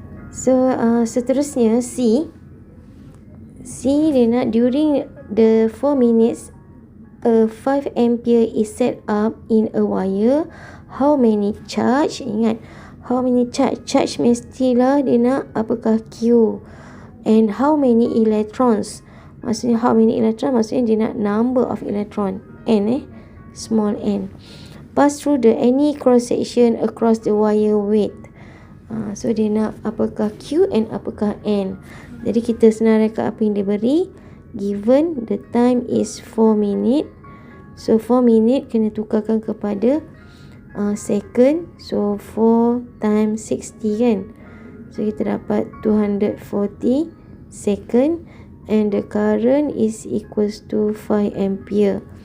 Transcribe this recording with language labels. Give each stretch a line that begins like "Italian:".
Malay: So seterusnya C dia nak
English: during the 4 minutes a 5 ampere is set up in a wire, how many charge, ingat how many charge mestilah dia nak apakah Q, and how many electrons, maksudnya how many electron
Malay: maksudnya dia nak
English: number of electron, N small n, pass through the any cross section across the wire width.
Malay: So dia nak apakah Q and apakah N. Jadi kita senaraikan apa yang dia beri.
English: Given the time is 4 minute.
Malay: So 4 minute kena tukarkan kepada second. So 4 times 60 kan. So kita dapat 240 second.
English: And the current is equals to 5 ampere.